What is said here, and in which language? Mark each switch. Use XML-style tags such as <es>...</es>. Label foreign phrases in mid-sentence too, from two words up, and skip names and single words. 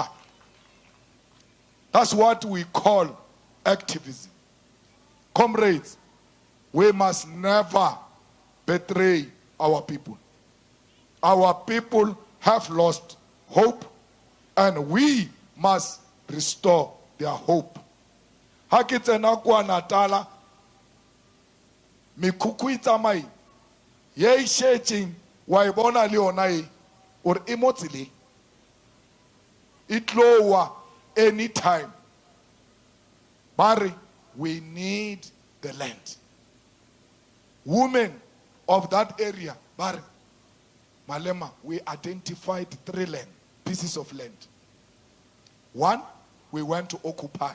<en>That's what we call activism. Comrades, we must never betray our people. Our people have lost hope, and we must restore their hope.</en> <st>Ha ke tsena kwa Natala, mekhukhu e tsamai ye e shetseng wa e bona le yona e or e mo tseleng, e tlowa anytime.</st> <en>But we need the land. Women of that area, but Malema, we identified 3 pieces of land. 1, we went to occupy.</en>